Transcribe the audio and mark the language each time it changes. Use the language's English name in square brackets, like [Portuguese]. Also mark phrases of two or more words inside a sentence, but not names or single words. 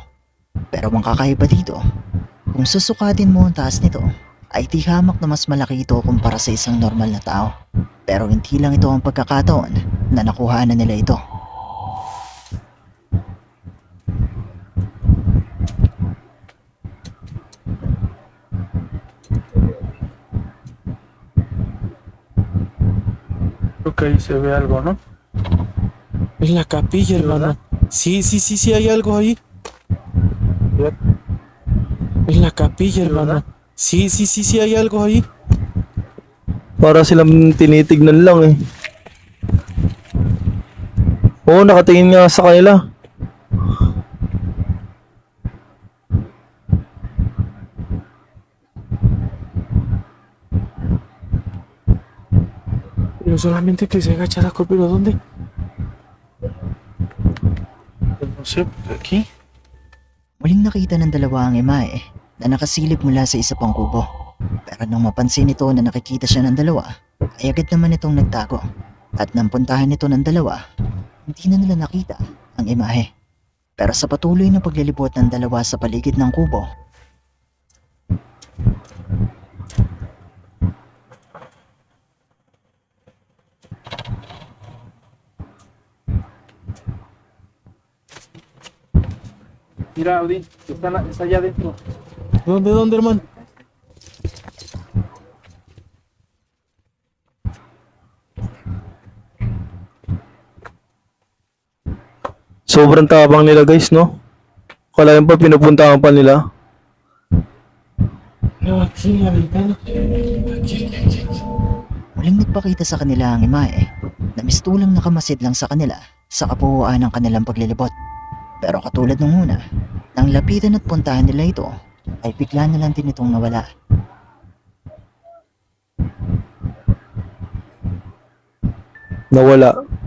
[Filipino] Pero ang kakaiba dito, kung susukatin mo ang taas nito, ay di hamak na mas malaki ito kumpara sa isang normal na tao. Pero hindi lang ito ang pagkakataon na nakuha na nila ito. [Spanish] Creo que ahí se ve algo, ¿no? Es la capilla, hermano. Sí, hay algo ahí. Es la capilla, hermano. Sí, hay algo ahí. [Filipino] Para silang tinitignan lang eh. Oo, nakatingin nga sa kanila. [Spanish] Pero solamente que se agacha la pero ¿dónde? No sé, aquí. [Filipino] Muling nakita ng dalawa ang imahe na nakasilip mula sa isa pang kubo. Pero nang mapansin nito na nakikita siya ng dalawa, ay agad naman itong nagtago. At nang puntahan nito ng dalawa, hindi na nila nakita ang imahe. Pero sa patuloy na paglilibot ng dalawa sa paligid ng kubo, [Spanish] Mira, Audi, está allá adentro. ¿Dónde, hermano? [Filipino] Sobrang tabang nila guys, no? Kalayan pa pinupuntahan pa nila. [Spanish] No, aquí en la ventana. Aquí. [Filipino] muling nagpakita sa kanila ang imahe na mistulang nakamasid lang sa kanila sa kabuuan ng kanilang paglilibot. Pero katulad nung una, nang lapitan at puntahan nila ito, ay bigla na lang din itong nawala. Nawala.